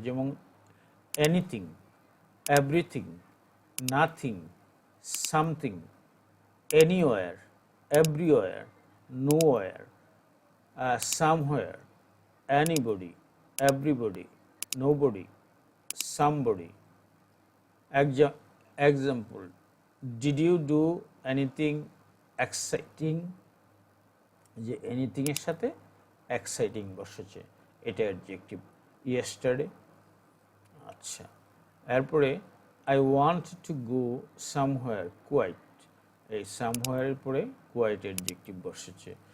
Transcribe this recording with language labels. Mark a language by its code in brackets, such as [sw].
[en] যেমন anything, everything, nothing, something, anywhere, everywhere, nowhere, somewhere, anybody, everybody, nobody, somebody. Example, did you do anything exciting? [bn] যে anything এর সাথে exciting বসেছে, এটা adjective. Yesterday, আচ্ছা। এরপরে [en] I want to go somewhere quiet, [bn] এই সামহোয়ারের পরে কোয়াইট অ্যাডজেক্টিভ বসেছে।